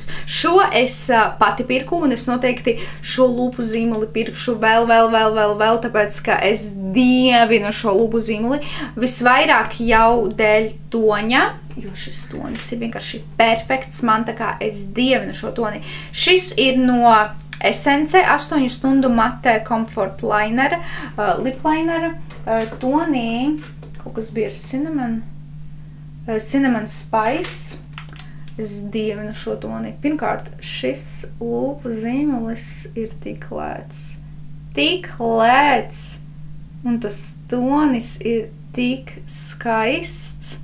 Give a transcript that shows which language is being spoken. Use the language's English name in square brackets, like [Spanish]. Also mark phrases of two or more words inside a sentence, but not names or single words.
[Latvian] Šo es pati pirku un es noteikti šo lūpu zīmuli pirkšu vēl, tāpēc, ka es dievinu šo lūpu zīmuli. Visvairāk jau dēļ toņa, jo šis tonis ir vienkārši perfekts man, tā kā es dievinu šo toni. Šis ir no Essence 8 stundu mate Comfort Liner, [English] lip liner, [Latvian] tonī, kaut kas bija ar Cinnamon Spice. Es dievinu šo toni. Pirmkārt, šis lūpu zīmulis ir tik lēts. Tik lēts! Un tas tonis ir tik skaists.